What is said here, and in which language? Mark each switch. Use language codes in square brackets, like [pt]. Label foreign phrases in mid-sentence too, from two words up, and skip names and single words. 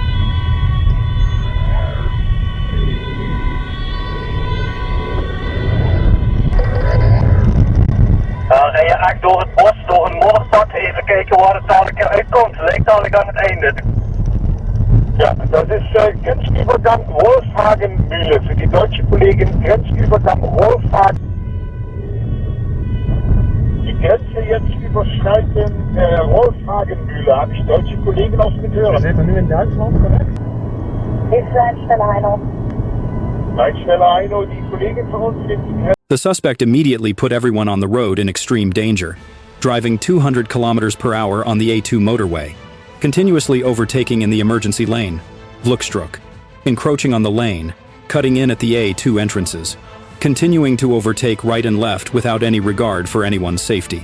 [nl] En je echt door het bos, door een modderzak, even kijken waar het dadelijk uitkomt. Lijkt dadelijk aan het einde. Ja, [de] das ist Grenzübergang Wolfhagenmühle. Für die deutsche Kollegin Grenzübergang Wolfhagen. Die Grenze jetzt überschreiten Wolfhagenmühle. Habe ich deutsche Kollegen aus mit hören? [nl] We zitten nu in Duitsland, correct? [de] Ist Leitstelle Heino. Leitstelle Heino, die Kollegin von uns sind die Grenze. [en] The suspect immediately put everyone on the road in extreme danger, driving 200 kilometers per hour on the A2 motorway, continuously overtaking in the emergency lane, Vluchtstruck, encroaching on the lane, cutting in at the A2 entrances, continuing to overtake right and left without any regard for anyone's safety.